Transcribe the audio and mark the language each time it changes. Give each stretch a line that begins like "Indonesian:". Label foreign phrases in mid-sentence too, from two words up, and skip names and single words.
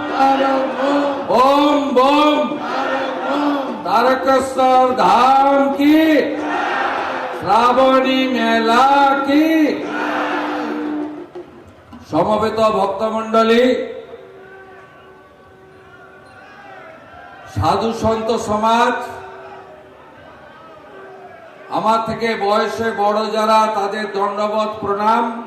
Hindi: बोम बोम तारकेश्वर धाम की, श्रावणी मेला की।
Bangla: সমবেত ভক্তমণ্ডলী, সাধু সন্ত সমাজ, আমার থেকে বয়সে বড় যারা তাদের দণ্ডবত প্রণাম।